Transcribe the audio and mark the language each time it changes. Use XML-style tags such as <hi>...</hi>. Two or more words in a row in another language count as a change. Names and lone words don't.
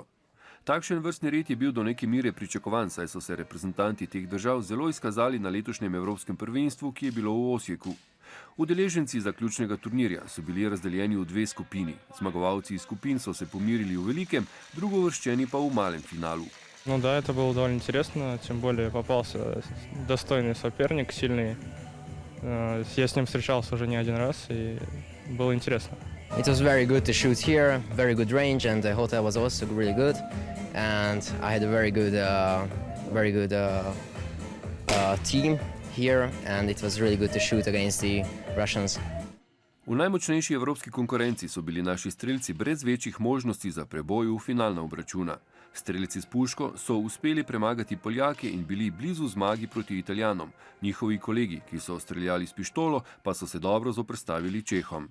<sl>Takšen vrstni red je bil do neke mere pričakovan, saj so se reprezentanti teh držav zelo izkazali na letošnjem evropskem prvenstvu, ki je bilo v Osijeku. Udeleženci zaključnega turnirja so bili razdeljeni v 2 skupini. Zmagovalci iz skupin so se pomirili v velikem, drugovrščeni pa v malem finalu.</sl> <ru>Ну да, это было довольно интересно, тем более попался достойный соперник, сильный. Я с ним встречался уже не один раз, и было интересно.</ru> <en>It was very good to shoot here, very good range, and the hotel was also really good. And I had a very good team here, and it was really good to shoot against the Russians.</en> <sl>V najmočnejši evropski konkurenci so bili naši strelci brez večjih možnosti za preboj v finalna obračuna. Strelci s puško so uspeli premagati Poljake in bili blizu zmagi proti Italijanom. Njihovi kolegi, ki so streljali s pištolo, pa so se dobro zoperstavili Čehom.</sl>